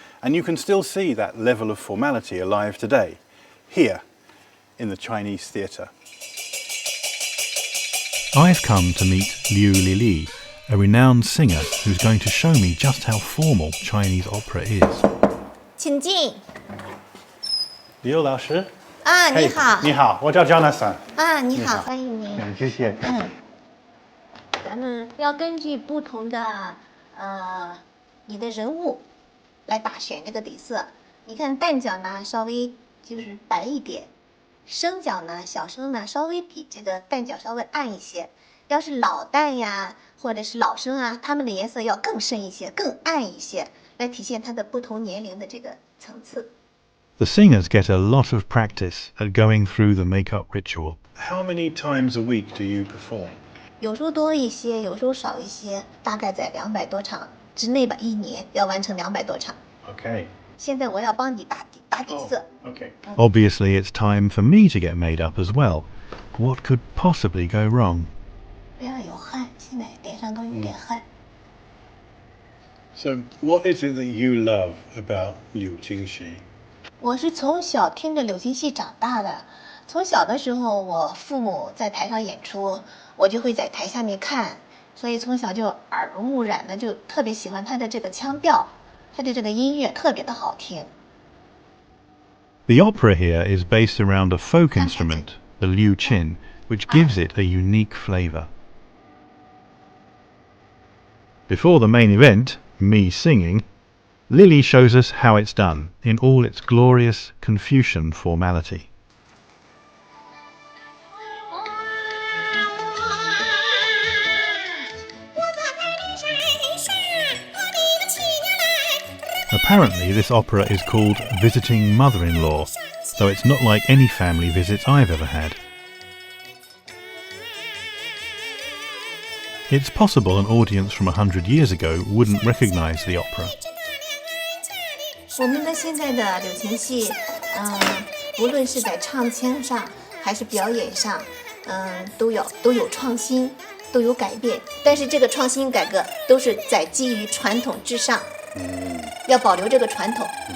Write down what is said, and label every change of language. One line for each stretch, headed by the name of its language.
English: And you can still see that level of formality alive today, here, in the Chinese theatre. I've come to meet Liu Lili, a renowned singer who's going to show me just how formal Chinese opera is.
Chinese: 请进。刘老师。你好。你好，我叫 Jonathan。你好，欢迎您。谢谢。咱们要根据不同的你的人物来打选这个底色。你看旦角呢稍微就是白一点，生角呢小生呢稍微比这个旦角稍微暗一些。要是老旦呀或者是老生啊，他们的颜色要更深一些，更暗一些，来体现它的不同年龄的这个层次。
English: The singers get a lot of practice at going through the makeup ritual. How many times a week do you perform?
Chinese: 有时候多一些，有时候少一些，大概在200多场之内吧，一年要完成200多场。
English: Okay.
Chinese: 现在我要帮你打底色。
English: Okay. Obviously, it's time for me to get made up as well. What could possibly go wrong?
Chinese: 不要有汗，现在脸上都有点汗。
English: So, what is it that you love about Liu Jingxi?
Chinese: 我是从小听着柳琴戏长大的。从小的时候，我父母在台上演出，我就会在台下面看，所以从小就耳濡目染的，就特别喜欢他的这个腔调，他的这个音乐特别的好听。
English: The opera here is based around a folk instrument, the liu qin, which gives it a unique flavour. Before the main event, me singing, Lily shows us how it's done in all its glorious Confucian formality. Apparently this opera is called Visiting Mother-in-Law, though it's not like any family visits I've ever had. It's possible an audience from 100 years ago wouldn't recognise the opera.
Chinese: 我们的现在的柳琴戏，无论是在唱腔上还是表演上，都有创新，都有改变。但是这个创新改革都是在基于传统之上，要保留这个传统。